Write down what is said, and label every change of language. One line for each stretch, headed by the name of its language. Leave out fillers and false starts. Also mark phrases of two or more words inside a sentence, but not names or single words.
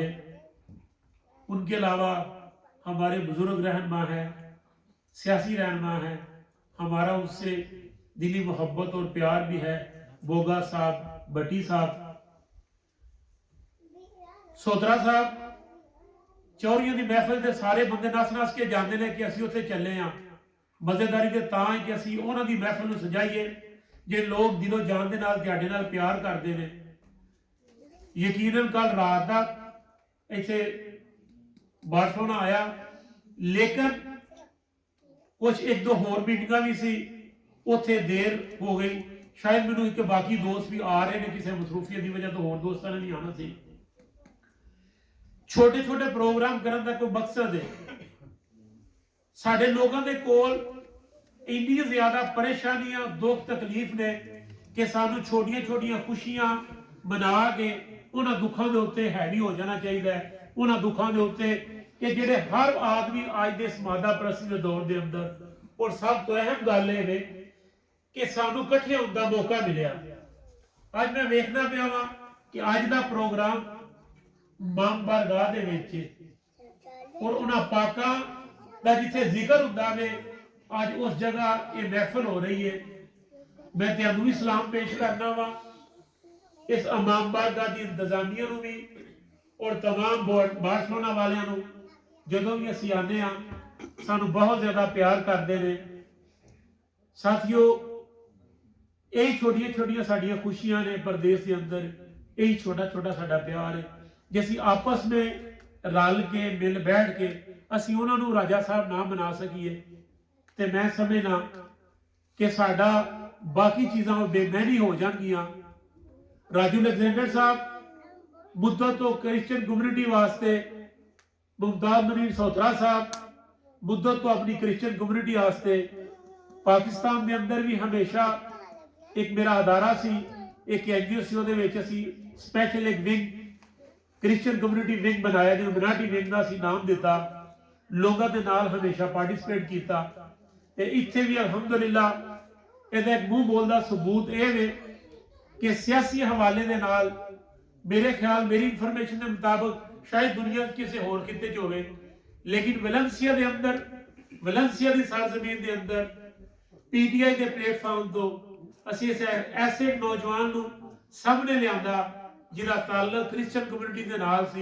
Urdu: ان کے علاوہ ہمارے بزرگ رہنما ہیں، سیاسی رہنما ہیں، ہمارا اس سے دلی محبت اور پیار بھی ہے، بوگا صاحب، بٹی صاحب، سوترا صاحب۔
Punjabi: چوریوں دی محفل دے سارے بندے نس نس کے جاندے نے کہ اسی اتنے چلے ہاں، مزیداری دے تاں ہے کہ اسی انہاں دی محفل نو سجائیے جے لوگ دل و جان دے نال تہاڈے نال پیار کردے نے۔ یقیناً کل رات دا ایتھے بارسلونا آیا، لیکن کچھ ایک دو ہور میٹنگاں بھی سی، اتھے دیر ہو گئی، شاید مینوں ایک باقی دوست بھی آ رہے نے کسی مصروفیت دی وجہ تو ہور دوستاں نے نہیں آنا سی۔ چھوٹے چھوٹے پروگرام کرن دا کوئی مقصد ہے، ساڈے لوگاں دے کول اتنی زیادہ پریشانیاں، دکھ تکلیف نے کہ سانو چھوٹیاں چھوٹیاں خوشیاں منا کے انہاں دکھاں دے اوتے ہیوی ہو جانا چاہیے، انہاں دکھاں دے اوتے کہ جڑے ہر آدمی آج دے اس مادہ پرستی دے دور دے اندر، اور سب تو اہم گل ہے کہ سانو کٹھے ہون دا موقع ملیا۔ آج میں ویکھنا پیا وا کہ آج دا پروگرام مام بارگاہ دے وچ اور انہاں پاکاں دا جتھے ذکر ہوندا وے،
Urdu: آج اس جگہ یہ محفل ہو رہی ہے۔
Punjabi: میں تینوں بھی سلام پیش کرنا وا اس امام بارگاہ دی انتظامیہ نو بھی اور تمام بارسلونا والیاں نو، جدوں بھی اسی آنے ہاں سانو بہت زیادہ پیار کردے نے۔ ساتھیو، یہی چھوٹیاں چھوٹیاں ساڈیاں خوشیاں نے پردیس کے اندر، یہی چھوٹا چھوٹا ساڈا پیار ہے جیسی آپس میں رل کے مل بیٹھ کے اسی انہاں نو راجہ صاحب نہ منا سکیے تے میں سمجھنا کہ ساڈا باقی چیزاں بے معنی ہو جان گیاں۔ راجو الیگزینڈر صاحب مدت تو
English: Christian community
Punjabi: واسطے، ممتاز منیر سوترا صاحب مدت تو اپنی
English: Christian community
Punjabi: واسطے، پاکستان دے اندر بھی ہمیشہ ایک میرا ادارہ سی، ایک NGO سی، دے وچ اسی سپیشل ایک ونگ
English: Christian community wing
Punjabi: ਬਣਾਇਆ, ਜਿਹਨੂੰ
English: minority wing
Punjabi: ਦਾ ਅਸੀਂ ਨਾਮ ਦਿੱਤਾ। ਲੋਕਾਂ ਦੇ ਨਾਲ ਹਮੇਸ਼ਾ ਪਾਰਟਿਸਿਪੇਟ ਕੀਤਾ ਤੇ ਇੱਥੇ ਵੀ ਅਲਹਮਦੁਲਿਲਾ ਇਹਦਾ ਇੱਕ ਮੂੰਹ ਬੋਲਦਾ ਸਬੂਤ ਇਹ ਵੇ ਕਿ ਸਿਆਸੀ ਹਵਾਲੇ ਦੇ ਨਾਲ ਮੇਰੇ ਖਿਆਲ, ਮੇਰੀ ਇਨਫੋਰਮੇਸ਼ਨ ਦੇ ਮੁਤਾਬਕ ਸ਼ਾਇਦ ਦੁਨੀਆ ਕਿਸੇ ਹੋਰ ਖਿੱਤੇ 'ਚ ਹੋਵੇ, ਲੇਕਿਨ ਵੈਲੈਂਸੀਆ ਦੇ ਅੰਦਰ, ਵੈਲੈਂਸੀਆ ਦੀ ਸਰਜ਼ਮੀਨ ਦੇ ਅੰਦਰ PTI ਦੇ ਪਲੇਟਫਾਰਮ ਤੋਂ ਅਸੀਂ ਇਸ ਐਸੇ ਨੌਜਵਾਨ ਨੂੰ ਸਾਹਮਣੇ ਲਿਆਂਦਾ ਜਿਹਦਾ ਤਾਲੁਕ
English: Christian community
Punjabi: ਦੇ ਨਾਲ ਸੀ।